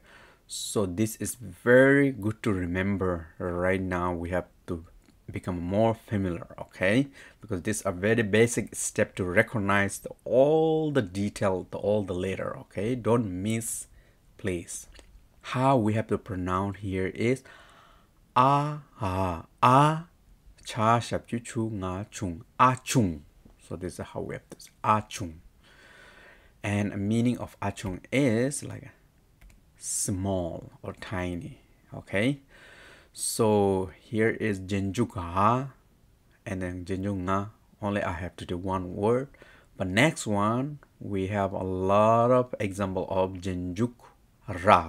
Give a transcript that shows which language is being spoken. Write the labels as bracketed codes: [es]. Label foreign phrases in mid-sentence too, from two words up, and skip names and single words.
[en] So this is very good to remember. Right now we have to become more familiar, okay, because this is a very basic step to recognize all the detail, all the letter. Okay, don't miss, please. How we have to pronounce here is a cha shap chu chu nga chung, a chung. So this is how we have to say a chung, and the meaning of a chung is like small or tiny. Okay, so here is Jenjuk ha and then Jenjuk nga. Only I have to do one word. But next one we have a lot of example of Jenjuk ra.